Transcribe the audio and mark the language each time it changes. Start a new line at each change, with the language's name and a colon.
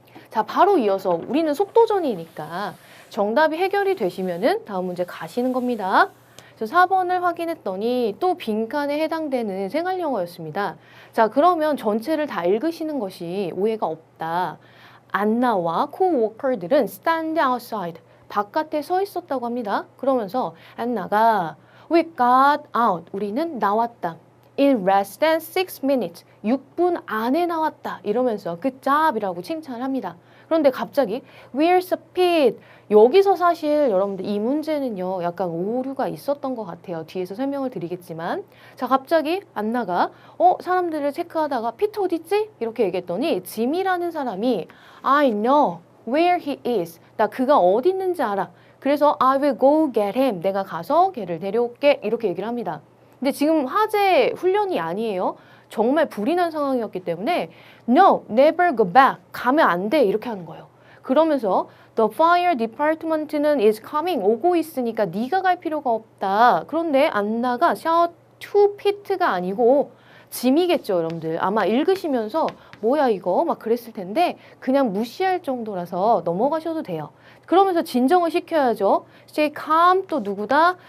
Korean: 자, 바로 이어서 우리는 속도전이니까 정답이 해결이 되시면은 다음 문제 가시는 겁니다. 그래서 4번을 확인했더니 또 빈칸에 해당되는 생활영어였습니다. 자, 그러면 전체를 다 읽으시는 것이 오해가 없다. 안나와 코워커들은
English: stand outside.
Korean: 바깥에 서 있었다고 합니다. 그러면서 안나가
English: We got out.
Korean: 우리는 나왔다.
English: In less than 6 minutes.
Korean: 6분 안에 나왔다. 이러면서
English: good job
Korean: 이라고 칭찬을 합니다. 그런데 갑자기
English: We're speed.
Korean: 여기서 사실 여러분들 이 문제는요. 약간 오류가 있었던 것 같아요. 뒤에서 설명을 드리겠지만 자 갑자기 안나가 사람들을 체크하다가 피터 어디 있지? 이렇게 얘기했더니 짐이라는 사람이
English: I know where he is. 나 그가 어디 있는지 알아.
Korean: 그래서
English: I will go get him.
Korean: 내가 가서 걔를 데려올게. 이렇게 얘기를 합니다. 근데 지금 화재 훈련이 아니에요. 정말 불이 난 상황이었기 때문에
English: No, never go back.
Korean: 가면 안 돼. 이렇게 하는 거예요. 그러면서
English: The fire department는 is coming.
Korean: 오고 있으니까 네가 갈 필요가 없다. 그런데 안나가
English: shout to Pete
Korean: 가 아니고 짐이겠죠, 여러분들. 아마 읽으시면서 뭐야 이거 막 그랬을 텐데 그냥 무시할 정도라서 넘어가셔도 돼요. 그러면서 진정을 시켜야죠.
English: Stay calm
Korean: 또 누구다?